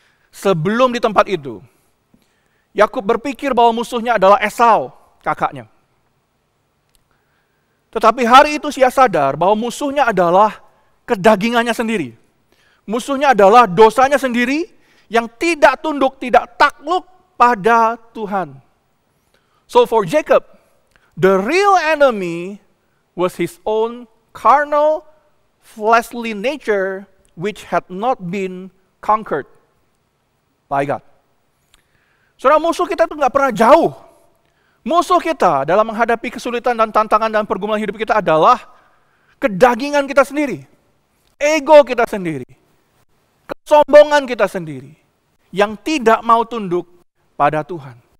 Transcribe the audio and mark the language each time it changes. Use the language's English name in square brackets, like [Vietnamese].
[Indonesian] Sebelum di tempat itu, Yakub berpikir bahwa musuhnya adalah Esau, kakaknya. Tetapi hari itu dia sadar bahwa musuhnya adalah kedagingannya sendiri. Musuhnya adalah dosanya sendiri yang tidak tunduk, tidak takluk pada Tuhan. [English] So for Jacob, the real enemy was his own carnal, fleshly nature which had not been conquered by God. [Indonesian] Saudara, musuh kita itu nggak pernah jauh. Musuh kita dalam menghadapi kesulitan dan tantangan dan pergumulan hidup kita adalah kedagingan kita sendiri, ego kita sendiri, kesombongan kita sendiri, yang tidak mau tunduk pada Tuhan.